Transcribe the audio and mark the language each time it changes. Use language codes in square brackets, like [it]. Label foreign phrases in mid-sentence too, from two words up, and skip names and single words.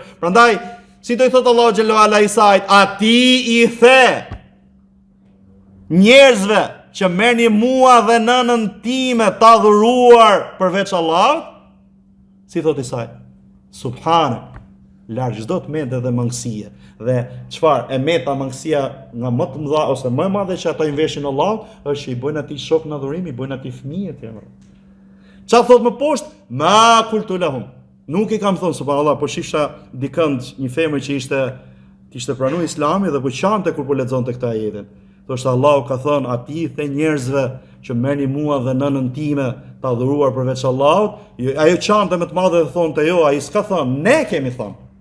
[sq] Prandaj, si do i thotë Allahu [ar] جل وعلا [sq] Isait, ati i the njerëzve që merrni mua dhe nënën time të adhuruar përveç Allahut, si thotë Isai, subhanak, larg çdo të mendë dhe mangësie. Dhe çfarë e meta mangësia nga më të mëdha ose më e madhe që ata i veshin Allahut është që i bëjnë atij shok në adhurim, i bëjnë atij fëmijë të tjerë. Çfarë thot më poshtë? [ar] ما قلت لهم. [sq] Nuk i kam thënë subhanallahu, po shihsha dikënd një femër që ishte pranuar Islamin dhe po qante kur po lexonte këtë ajetin. Thoshte Allahu ka thënë atij the njerëzve që merrni mua dhe nënën time të adhuruar përveç Allahut, ajo qante më të madhe dhe thonte jo, ai s'ka thënë, ne kemi thënë.